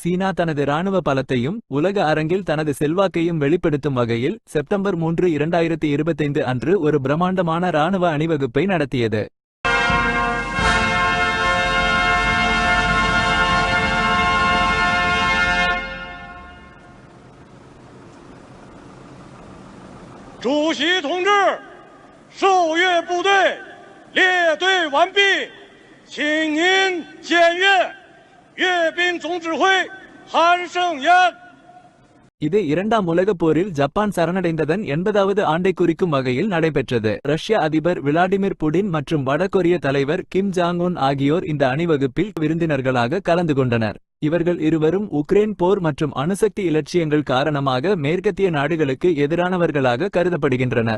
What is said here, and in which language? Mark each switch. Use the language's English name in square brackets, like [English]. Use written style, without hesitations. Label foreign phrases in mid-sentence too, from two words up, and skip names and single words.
[Tamil] சீனா தனது இராணுவ பலத்தையும் உலக அரங்கில் தனது செல்வாக்கையும் வெளிப்படுத்தும் வகையில் செப்டம்பர் 3, 2025 அன்று ஒரு பிரம்மாண்டமான இராணுவ அணிவகுப்பை நடத்தியது. [Chinese] 主席同志，受阅部队列队完毕，请您检阅。阅兵总指挥韩胜彦。 [Tamil] இது இரண்டாம் உலகப் போரில் ஜப்பான் சரணடைந்ததன் 80வது ஆண்டை குறிக்கும் வகையில் நடைபெற்றது. ரஷ்ய அதிபர் விளாடிமிர் புடின் மற்றும் வடகொரிய தலைவர் கிம் ஜாங் உன் ஆகியோர் இந்த அணிவகுப்பில் விருந்தினர்களாக கலந்து கொண்டனர். இவர்கள் இருவரும் உக்ரைன் போர் மற்றும் அணுசக்தி இலட்சியங்கள் காரணமாக மேற்கத்திய நாடுகளுக்கு எதிரானவர்களாக கருதப்படுகின்றனர்.